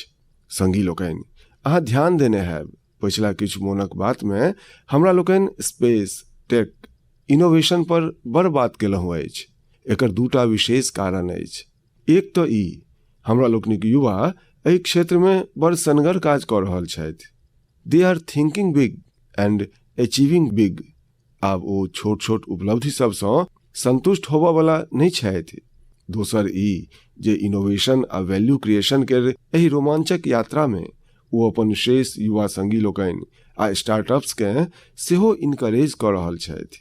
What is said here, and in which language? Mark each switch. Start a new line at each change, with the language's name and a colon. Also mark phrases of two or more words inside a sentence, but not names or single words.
Maithili: संगी लोकनि, अहाँ ध्यान देने हैब पिछला किछु मोनक बात में हमरा लोकनि स्पेस, टेक, इनोवेशन पर बड़ बात केलहुँ अछि। एकर दूटा विशेष कारण अछि। एक तो ई हमरा लोकनिक युवा एहि क्षेत्र में बड़ सनगर काज कऽ रहल छथि।
English: They are thinking big and achieving big.
Maithili: आब ओ छोट छोट उपलब्धि सबसँ संतुष्ट होबऽ वाला नहीं छथि। दोसर ई जे इनोवेशन आ
English: value creation
Maithili: केर एहि रोमांचक यात्रा में वो अपन शेष युवा संगी लोकनि आ स्टार्टअप्स के सेहो इनकरेज कऽ रहल छथि।